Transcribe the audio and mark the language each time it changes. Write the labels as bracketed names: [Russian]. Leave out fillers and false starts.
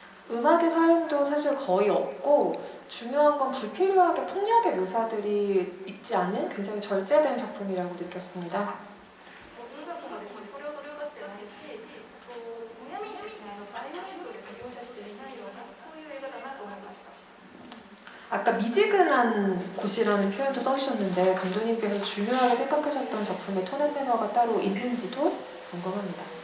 [Korean] 음악의 사용도 사실 거의 없고 중요한 건 불필요하게 폭력의 묘사들이 있지 않은 굉장히 절제된 작품이라고 느꼈습니다. [Japanese] 音楽もですね、それほど良かったないし、むやみにですね、バイオレンスをですね、描写していないようなそういう映画だなと思いました。 [Korean] 아까 미지근한 곳이라는 표현도 써주셨는데 감독님께서 중요하게 생각하셨던 작품의 톤 앤 매너가 따로 있는지도 궁금합니다.